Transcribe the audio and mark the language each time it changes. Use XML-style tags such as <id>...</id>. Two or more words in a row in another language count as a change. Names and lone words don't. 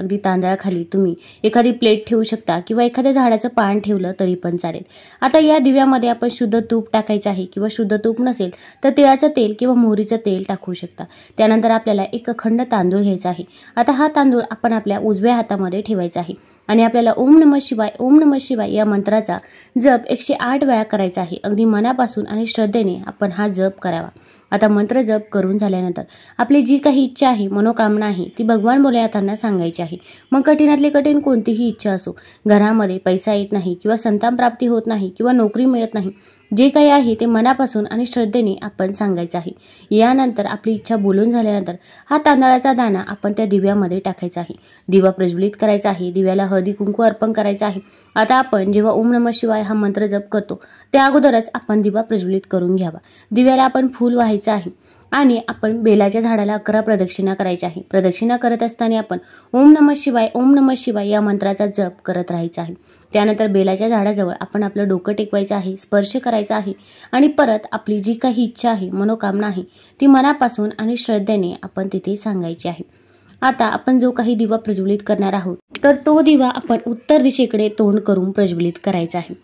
<mr>अगदी तांदळाखाली तुम्ही एखादी प्लेट ठेवू शकता किंवा एखाद्या झाडाचं पान ठेवलं तरी पण चालेल। आता या दिव्यामध्ये आपण शुद्ध तूप टाकायचं आहे, किंवा शुद्ध तूप नसेल तर तिळाचं तेल किंवा मोहरीचं तेल टाकू शकता। त्यानंतर आपल्याला एक अखंड तांदूळ घ्यायचा आहे। आता हा तांदूळ आपण आपल्या उजव्या हातामध्ये ठेवायचा आहे आणि आपल्याला</mr> <sa>ओम नमः शिवाय ओम नमः शिवाय</sa> <mr>या मंत्राचा जप 108 वेळा करायचा आहे। अगदी मनापासून आणि श्रद्धेने आपण हा जप करावा। आता मंत्र जप करून झाल्यानंतर आपली जी काही इच्छा आहे, मनोकामना आहे, ती भगवान भोलेनाथांना सांगायची आहे। मग कठीणातली कठीण कोणतीही इच्छा असो, घरामध्ये पैसा येत नाही किंवा संतान प्राप्ती होत नाही किंवा नोकरी मिळत नाही, जे काही आहे ते मनापासून आणि श्रद्धेने आपण सांगायचं आहे। यानंतर आपली इच्छा बोलून झाल्यानंतर हा तांदळाचा दाणा आपण त्या दिव्यामध्ये टाकायचा आहे। दिवा प्रज्वलित करायचा आहे, दिव्याला हळदी कुंकू अर्पण करायचं आहे। आता आपण जेव्हा</mr> <sa>ओम नमः शिवाय</sa> <mr>हा मंत्र जप करतो त्या अगोदरच आपण दिवा प्रज्वलित करून घ्यावा। दिव्याला आपण फूल वाहायचं आहे आणि आपण बेलाच्या झाडाला 11 प्रदक्षिणा करायच्या आहे। प्रदक्षिणा करत असताना आपण</mr> <sa>ओम नमः शिवाय</sa> <mr>या मंत्राचा जप करत राहायचा आहे। त्यानंतर बेलाच्या झाडाजवळ आपण आपलं डोकं टेकवायचं आहे, स्पर्श करायचा आहे आणि परत आपली जी काही इच्छा आहे, मनोकामना आहे, ती मनापासून आणि श्रद्धेने आपण तिथे सांगायची आहे। आता आपण जो काही दिवा प्रज्वलित करणार आहोत तर तो दिवा आपण उत्तर दिशेकडे तोंड करून प्रज्वलित करायचा आहे।</mr>